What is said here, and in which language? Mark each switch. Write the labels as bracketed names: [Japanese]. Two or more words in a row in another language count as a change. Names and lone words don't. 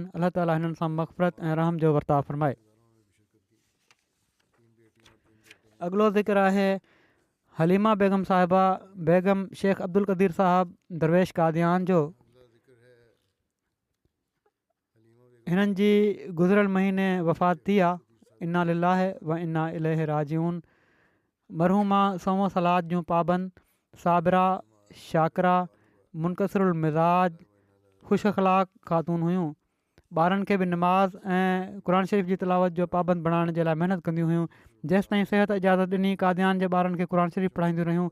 [Sindhi] अलाह ताला हिननि सां मग़फ़िरत ऐं रहम जो वर्ताव फ़रमाए। अॻिलो ज़िक्र आहे हलीमा बेगम साहिबा बेगम शेख अब्दुल क़दीर साहिबु दरवेश कादियान जो। हिननि जी गुज़िरियल महीने वफ़ात थी आहे। [Arabic] إنا لله وإنا إليه راجعون. [Sindhi] मरहूमा सोमो सलाद जूं पाबंद, साबिरा, शाकिरा, मुनकसिरुल मिज़ाज, ख़ुशि अख़लाक़ ख़ातून हुयूं। ॿारनि खे बि नमाज़ ऐं क़ुर शरीफ़ जी तिलावत जो पाबंद बणाइण जे लाइ महिनत कंदियूं हुयूं। जेसि ताईं सिहत इजाज़त ॾिनी कादियान जे ॿारनि खे क़ुर शरीफ़ पढ़ाईंदियूं रहियूं।